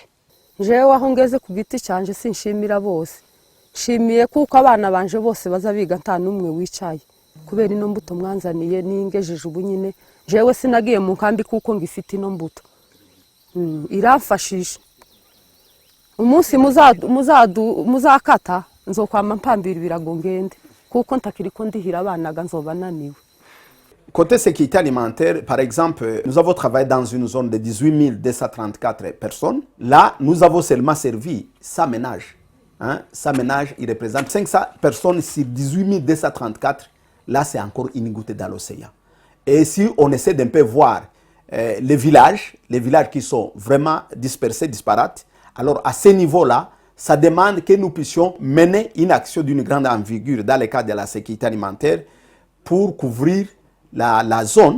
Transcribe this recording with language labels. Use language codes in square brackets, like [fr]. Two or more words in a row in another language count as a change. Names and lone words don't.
[rn] Jewe aho ngeze ku giti cyanje sinshimira bose, nshimiye kuko abana banje bose baza biga nta numwe wicaye kubera ino mbuto mwanzaniye ningejeje ubu nyine. Jewe sinagiye mu kambi kuko ngifite ino mbuto iramfashije. Umunsi muzakata nzokwama mpambira ibirago ngende kuko ntakiri ko ndihira abanaga nzoba naniwe. [fr] Côté sécurité alimentaire, par exemple, nous avons travaillé dans une zone de 18 234 personnes. Là, nous avons seulement servi 100 ménages. Hein? 100 ménages, ils représentent 500 personnes sur 18 234. Là, c'est encore une goutte dans l'océan. Et si on essaie d'un peu voir les villages qui sont vraiment dispersés, disparates, alors à ce niveau-là, ça demande que nous puissions mener une action d'une grande envergure dans le cadre de la sécurité alimentaire pour couvrir la zone.